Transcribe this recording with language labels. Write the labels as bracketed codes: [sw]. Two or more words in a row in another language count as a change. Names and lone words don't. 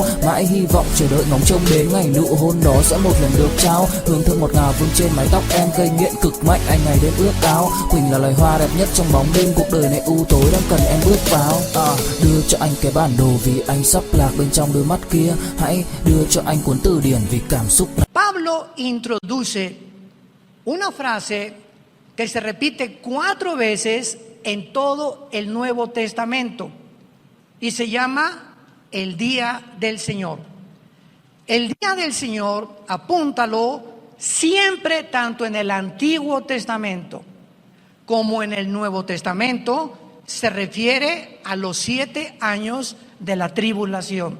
[vi] Mãi hy vọng chờ đợi ngóng trông đến ngày nụ hôn đó sẽ một lần được trao. Hương thơm ngọt ngào vương trên mái tóc em, gây nghiện cực mạnh anh ngày đêm ước ao. Quỳnh là loài hoa đẹp nhất trong bóng đêm, cuộc đời này u tối đang cần em bước vào. Đưa cho anh cái bản đồ vì anh sắp lạc bên trong đôi mắt kia. Hãy đưa cho anh cuốn từ điển vì cảm xúc. [es] Pablo introduce una frase que se repite 4 veces en todo el Nuevo Testamento y se llama el día del Señor. El día del Señor, apúntalo, siempre tanto en el Antiguo Testamento como en el Nuevo Testamento, se refiere a los 7 años de la tribulación.